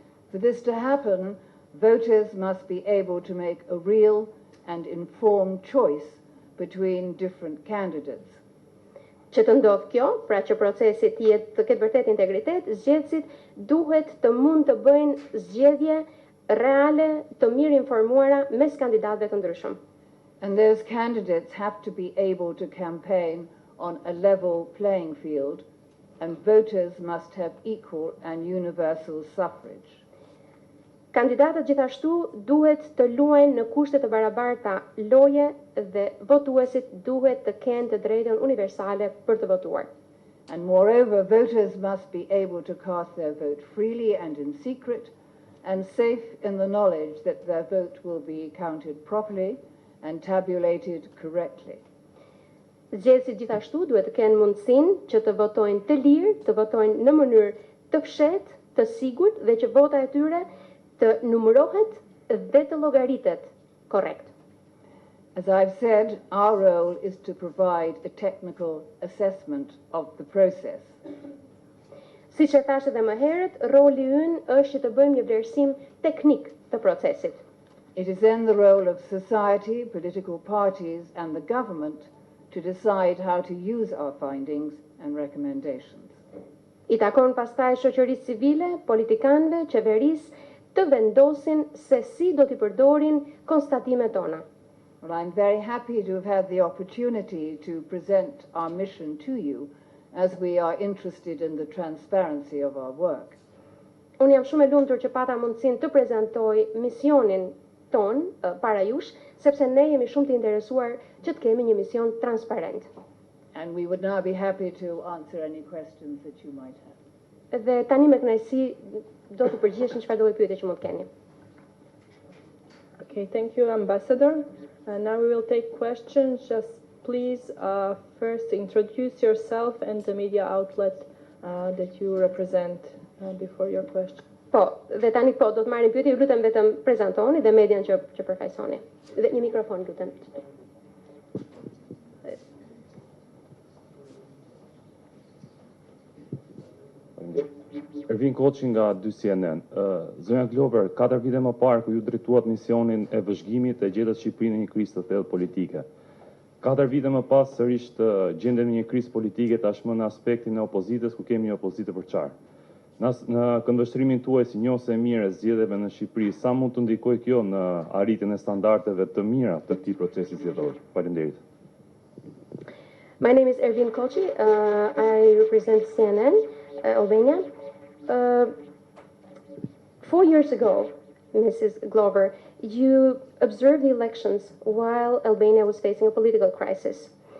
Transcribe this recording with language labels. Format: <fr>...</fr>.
<en>For this to happen, voters must be able to make a real and informed choice between different candidates.</en> <sq>Që të ndodhë kjo, pra që procesi të ketë vërtet integritet, zgjedhësit duhet të mund të bëjnë zgjedhje reale, të mirë informuara mes kandidatëve të ndryshëm.</sq> <en>And those candidates have to be able to campaign on a level playing field, and voters must have equal and universal suffrage.</en> <sq>Kandidatët gjithashtu duhet të luajnë në kushte të barabarta loje dhe votuesit duhet të kenë të drejtën universale për të votuar.</sq> <en>And moreover, voters must be able to cast their vote freely and in secret, and safe in the knowledge that their vote will be counted properly and tabulated correctly.</en> <sq>Zgjedhësit gjithashtu duhet të kenë mundësinë që të votojnë të lirë, të votojnë në mënyrë të fshehtë, të sigurt dhe që vota e tyre të numërohet dhe të llogaritet korrekt.</sq> <en>As I've said, our role is to provide a technical assessment of the process.</en> <sq>Siç e thash edhe më herët, roli ynë është që të bëjmë një vlerësim teknik të procesit.</sq> <en>It is then the role of society, political parties and the government to decide how to use our findings and recommendations.</en> <sq>I takon pastaj shoqërisë civile, politikanëve, qeverisë të vendosin se si do t'i përdorin konstatimet tona.</sq> <en>Well, I'm very happy to have had the opportunity to present our mission to you, as we are interested in the transparency of our work.</en> <sq>Unë jam shumë e lumtur që pata mundësinë të prezantoj misionin ton para jush, sepse ne jemi shumë të interesuar që të kemi një mision transparent.</sq> <en>And we would now be happy to answer any questions that you might have.</en> <sq>Dhe tani me kënaqësi do të përgjigjesh në çfarëdo pyetje që mund të keni.</sq> <en>Okay, thank you, Ambassador. Now we will take questions. Just please first introduce yourself and the media outlet that you represent before your question.</en> <sq>Po, dhe tani do të marrim pyetje, ju lutem vetëm prezantoni dhe median që përfaqësoni. Dhe një mikrofon lutem. Ervin Koçi nga 2 CNN. Zonja Glover, 4 vite më parë ku ju drejtuat misionin e vëzhgimit e gjetët Shqipërinë në një krizë të thellë politike. 4 vite më pas sërish të gjendemi në një krizë politike tashmë në aspektin e opozitës ku kemi një opozitë përçarë. Në këndvështrimin tuaj si njohëse e mirë e zgjedhjeve në Shqipëri, sa mund të ndikojë kjo në arritjen e standardeve të mira të këtij procesi zgjedhor? Faleminderit.</sq> <en>My name is Ervin Koçi. I represent CNN Albania. 4 years ago, Mrs. Glover, you observed the elections while Albania was facing a political crisis.</en>